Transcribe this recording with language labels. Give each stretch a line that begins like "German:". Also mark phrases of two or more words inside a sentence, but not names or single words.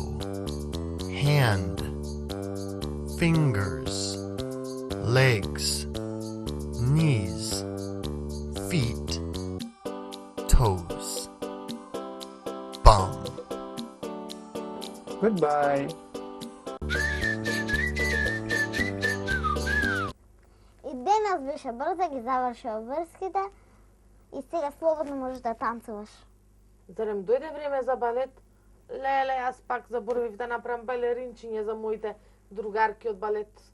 English: Hand. Fingers. Legs. Knees. Feet. Toes. Bum. Goodbye.
Macedonian: И денес беше брзо, ги завршува врските и сега слободно можеш да танцуваш. Зарем дојде време за балет? Леле, јас пак заборавив да направам балеринчиње за моите другарки од балет.